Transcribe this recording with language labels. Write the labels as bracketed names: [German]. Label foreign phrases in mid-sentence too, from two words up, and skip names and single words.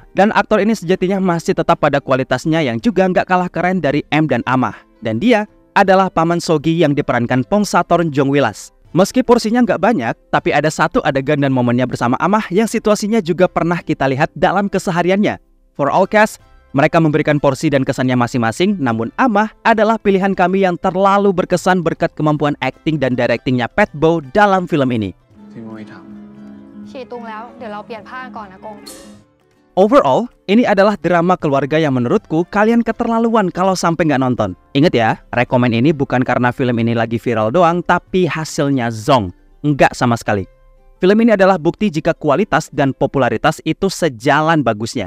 [Indonesian] Dan aktor ini sejatinya masih tetap pada kualitasnya yang juga nggak kalah keren dari M dan Amah. Dan dia adalah Paman Sogi yang diperankan Pongsatorn Jongwilas. Meski porsinya nggak banyak, tapi ada satu adegan dan momennya bersama Amah yang situasinya juga pernah kita lihat dalam kesehariannya. [English] For all cast, [Indonesian] mereka memberikan porsi dan kesannya masing-masing, namun Amah adalah pilihan kami yang terlalu berkesan berkat kemampuan akting dan directingnya Pat Bow dalam film ini. [Thai] ฉี่ตุงแล้วเดี๋ยวเราเปลี่ยนผ้าก่อนนะกง [Indonesian] Overall, ini adalah drama keluarga yang menurutku kalian keterlaluan kalau sampai nggak nonton. Ingat ya, rekomen ini bukan karena film ini lagi viral doang, tapi hasilnya zong. Nggak sama sekali. Film ini adalah bukti jika kualitas dan popularitas itu sejalan bagusnya.